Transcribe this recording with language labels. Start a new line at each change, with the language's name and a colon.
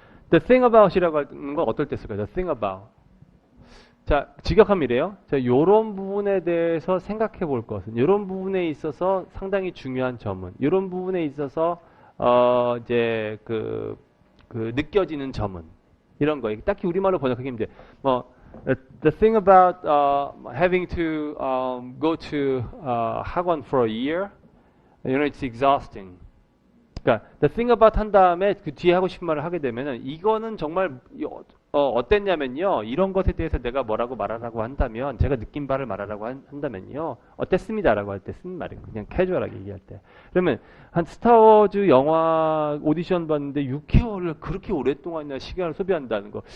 English: The thing about
Korean: 이라고 하는 건 어떨 때 쓸까요? The thing about. 자, 직역함이래요. 자, 요런 부분에 대해서 생각해 볼 것은, 요런 부분에 있어서 상당히 중요한 점은, 요런 부분에 있어서, 이제, 느껴지는 점은, 이런 거. 딱히 우리말로 번역하기 힘들어.
English: The thing about, having to, go to, 학원 for a year, you know, it's exhausting.
Korean: 그러니까
English: the thing about
Korean: 한 다음에 그 뒤에 하고 싶은 말을 하게 되면은 이거는 정말 어땠냐면요. 이런 것에 대해서 내가 뭐라고 말하라고 한다면 제가 느낀 바를 말하라고 한다면요. 어땠습니다라고 할 때 쓰는 말이에요. 그냥 캐주얼하게 얘기할 때. 그러면 한 스타워즈 영화 오디션 봤는데 6개월을 그렇게 오랫동안이나 시간을 소비한다는 거.